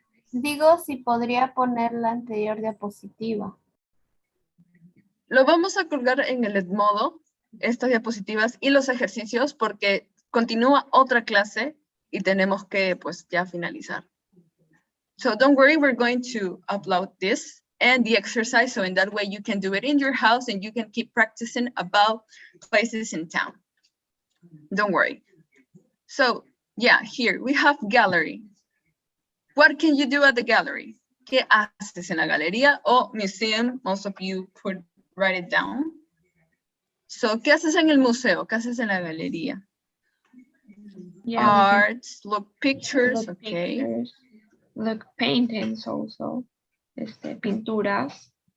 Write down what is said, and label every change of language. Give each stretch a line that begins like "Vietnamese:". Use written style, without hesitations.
Spanish: Digo si podría poner la anterior diapositiva. Lo vamos a colgar en el Edmodo, estas diapositivas y los ejercicios, porque continúa otra clase y tenemos que, pues, ya finalizar.
English: So don't worry, we're going to upload this and the exercise, so in that way you can do it in your house and you can keep practicing about places in town. Don't worry. So, yeah, here we have gallery. What can you do at the gallery?
Spanish: ¿Qué haces en la galería o museum?
English: Most of you write it down. So,
Spanish: ¿qué haces en el museo? ¿Qué haces en la galería?
English: Yeah, Arts, look pictures, look okay. pictures, look paintings also.
Spanish: Pinturas.